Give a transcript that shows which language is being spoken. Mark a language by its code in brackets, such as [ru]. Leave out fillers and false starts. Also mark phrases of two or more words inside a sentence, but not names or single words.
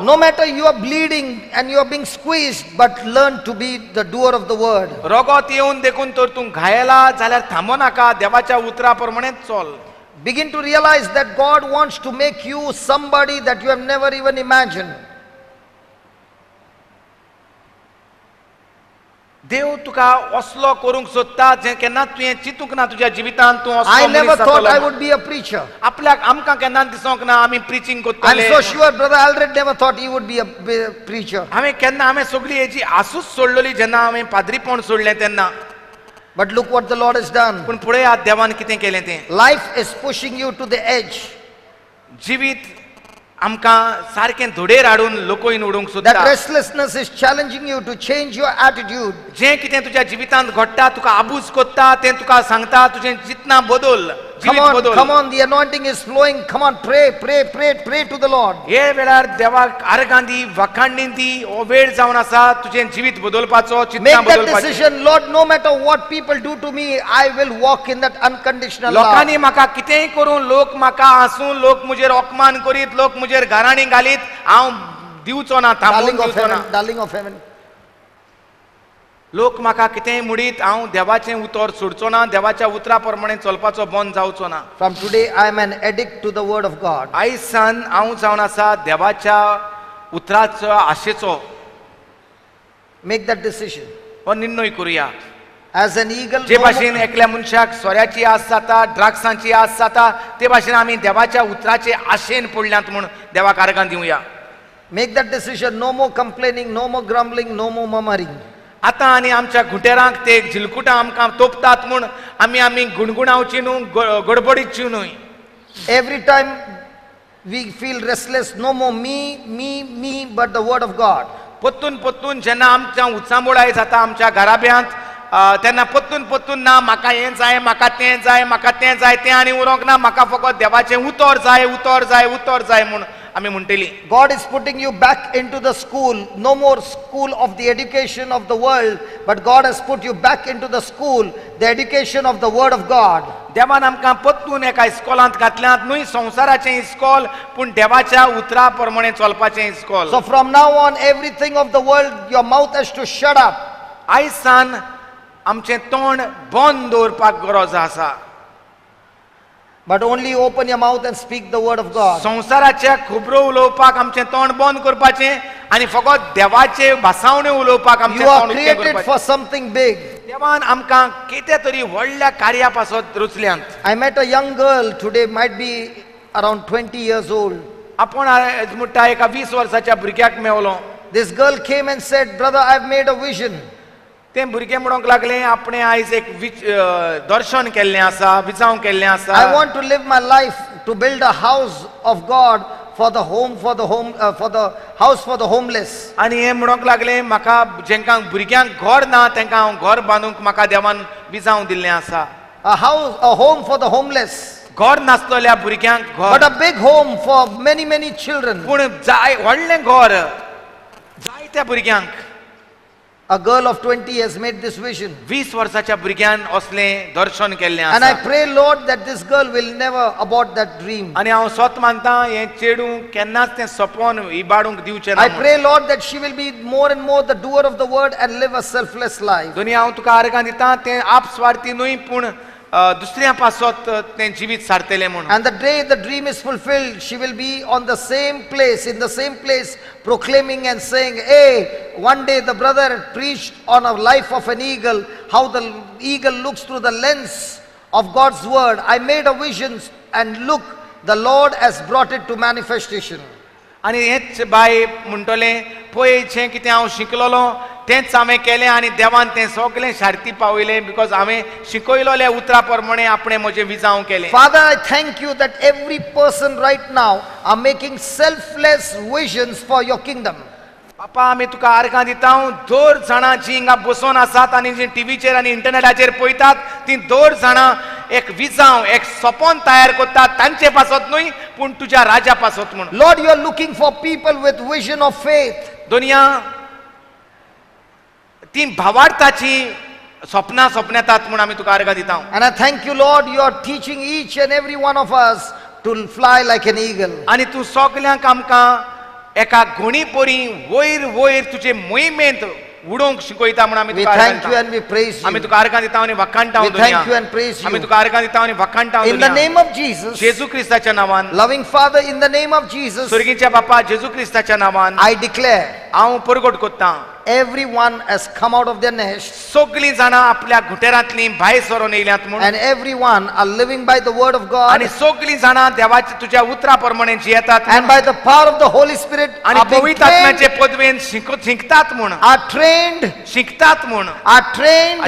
[en] No matter you are bleeding and you are being squeezed, but learn to be the doer of the word. [kok] रगत येवन देखून तर तूं घायला जाल्यार थांबो नाका देवाच्या उतरा प्रमाणेच चल. [en] Begin to realize that God wants to make you somebody that you have never even imagined. [kok] देव तुका असलो करूंक सोदता जे केन्ना तुवें चिंतूंक ना तुज्या जिवितांत तूं असलो [en] I [kok] मनीस [en] never thought [kok] जातलो [en] I [kok] म्हूण. [en] would be a preacher. [kok] आपल्याक आमकां केन्ना दिसोंक ना आमी प्रिचींग [en] I'm [kok] करतले. [en] so sure Brother Alred never thought he would be a preacher. [kok] हांवें सगळी हेजी आसूच सोडलेली जेन्ना हांवें पाद्रीपण सोडलें तेन्ना. [en] But look what the Lord has done. [kok] पूण फुडें आज देवान कितें केलें तें. [en] Life is pushing you to the edge. [kok] जिवीत आमकां सारकें धोडेर हाडून लोकोयन उडोवंक [en] That [kok] सोदता. [en] restlessness is challenging you to change your attitude. [kok] जें कितें तुज्या जिवितांत घडटा तुका आबूज कोत्ता तें तुका सांगता तुजें चिंतना बदल जिवीत बदल. [en] Come on, the anointing is flowing. Come on, pray to the Lord. [kok] हे वेळार देवाक आर्गां दी वखाणणी दी हो वेळ जावन आसा तुजें जिवीत बदलपाचो चिंतना [en] Make that [kok] बदलपाचें. [en] decision. Lord, no matter what people do to me, I will walk in that unconditional love. [kok] लोकांनी म्हाका कितेंय करून लोक म्हाका हांसून लोक मुजेर अपमान करीत लोक मुजेर घराणी घालीत हांव दिवचो ना थांबून [en] Darling of [kok] दिवचो ना. [en] heaven, darling of heaven. [kok] लोक म्हाका कितेंय म्हणीत हांव देवाचें उतर सोडचो ना देवाच्या उतरा प्रमाणे चलपाचो बंद जावचो ना. [en] From today, I am an addict to the word of God. [kok] आयज सान हांव जावन आसा देवाच्या उतराचो आशेचो. [en] Make that decision. [kok] हो निर्णय करुया. [en] As an eagle, [kok] जे [en] no [kok] भाशेन [en] more- [kok] एकल्या मनशाक सोऱ्याची आस जाता ड्रग्सांची आस जाता ते भाशेन आमी देवाच्या उतराचे आशेन पडल्यात म्हूण देवाक आर्गां दिवया. [en] make that decision. No more complaining, no more grumbling, no more murmuring. [kok] आतां आनी आमच्या घुटेरांक ते झिलकुटां आमकां तोपतात म्हूण आमी गुणगुणावची न्हू गडबडीची न्हय. [en] Every time we feel restless, no more me, but the word of God. [kok] पत्तून जेन्ना आमच्या उत्सांबोळाय जाता आमच्या घराब्यांत तेन्ना पत्तून ना म्हाका हें जाय म्हाका तें जाय तें आनी उरोंक ना म्हाका फकत देवाचें उतर जाय म्हूण आमी म्हणटलीं. [en] God is putting you back into the school. No more school of the education of the world, but God has put you back into the school, the education of the word of God. [kok] देवान आमकां पत्तून एका इस्कॉलांत घातल्यात न्हय संवसाराचें इस्कॉल पूण देवाच्या उतरा प्रमाणे चलपाचें इस्कॉल. [en] So from now on, everything of the world, your mouth has to shut up. [kok] आयज सान आमचें तोंड बंद दवरपाक गरज आसा. [en] But only open your mouth and speak the word of God. [kok] संवसाराचे खबरो उलोवपाक आमचें तोंड बंद करपाचें आनी फकत देवाचे भासावण्यो उलोवपाक आमचें [en] You are [kok] तोंड उक्तें [en] created [kok] करपाचें. [en] for something big. [kok] देवान आमकां कितें तरी व्हडल्या कार्या पासत रुचल्यांत. [en] I met a young girl today, might be around 20 years old. [kok] आपूण आयज म्हणटा एका 20 वर्साच्या भुरग्याक मेवलो. [en] This girl came and said, Brother, I've made a vision. [kok] तें भुरगें म्हणूंक लागलें आपणें आयज एक दर्शन केल्लें आसा विचाव केल्लें [en] I [kok] आसा. [en] want to live my life to build a house of God for the house for the homeless. [kok] आनी हें म्हणूंक लागलें म्हाका जेंकां भुरग्यांक घर ना तेंकां हांव घर बांदूंक म्हाका देवान विचाव दिल्लें आसा. [en] A home for the homeless. [kok] घर नासलेल्या भुरग्यांक [en] But [kok] घर [en] a big home for many children. [kok] पूण जाय व्हडलें घर जायत्या भुरग्यांक. [en] A girl of 20 has made this vision. [kok] 20 वर्साच्या भुरग्यान असलें दर्शन केल्लें [en] And I [kok] आसा. [en] pray, Lord, that this girl will never abort that dream. [kok] आनी हांव स्वत मानतां हें चेडूं केन्नाच तें सपोन इबाडूंक दिवचें ना [en] I [kok] म्हूण. [en] pray, Lord, that she will be more and more the doer of the word and live a selfless life. [kok] दोनी हांव तुका आर्गां दितां तें आपस्वार्थी न्हय पूण दुसऱ्या पासत तें जिवीत सारतलें म्हूण. [en] And the day the dream is fulfilled, she will be on the same place, in the same place, proclaiming and saying, hey, one day the brother preached on a life of an eagle, how the eagle looks through the lens of God's word. I made a vision and look, the Lord has brought it to manifestation. [kok] आनी हेंच बाय म्हणटलें पळय जें कितें हांव शिकलोलो तेंच हांवें केलें आनी देवान तें सगळें शार्ती पावयलें बिकॉज हांवें शिकयलोल्या उतरा प्रमाणे आपणें म्हजें विजाव केलें. [en] Father, I thank you that every person right now are making selfless visions for your kingdom. [kok] बापा आमी तुका आर्गां दिता दोर जाणां जीं हिंगा बसून आसात आनी जीं टीव्हीचेर आनी इंटरनेटाचेर पळयतात तीं दोर जाणां एक विजाव एक सपन तयार करतात तांचे पासत न्हय पूण तुज्या राजा पासत म्हूण. [en] Lord, you are looking for people with vision of faith. [kok] दुनिया ती भावार्थाची स्वप्नां येतात म्हूण आमी तुका अर्घ दिता. [en] And I thank you, Lord, you are teaching each and every one of us to fly like an eagle. [kok] आनी तूं सगल्यांक आमकां एका घोणी पोरी वयर वयर तुजे मोहिमेंत उडोवंक शिकयता म्हूण आमी [en] We [kok] तुका [en] thank you [kok] अर्घ [en] and we praise [kok] आमी [en] you. [kok] तुका अर्घ दिता आनी वखाणटा [en] We thank you and praise [kok] आमी [en] you. [kok] तुका अर्घ दिता आनी वखाणटा [en] In the name of Jesus, [kok] जेजू क्रिस्ताच्या नांवान [en] loving Father, in the name of Jesus, [kok] स्वर्गीच्या बापा जेजू क्रिस्ताच्या नांवान [en] I declare [kok] हांव परगट कोत्तां [en] everyone has come out of their nest [kok] सगळीं जाणां आपल्या घुटेरांतलीं भायर सरोन येयल्यात म्हूण [en] and everyone are living by the word of God [kok] आनी सगळीं जाणां देवाच्या तुज्या उतरा प्रमाणे जियेतात [en] and by the power of the Holy Spirit [kok] आनी [en] are being [kok] पवित्र [en] trained, [kok] आत्म्याचे पदवेन शिकतात म्हूण [en] are trained, [kok] शिकतात म्हूण [en] are trained,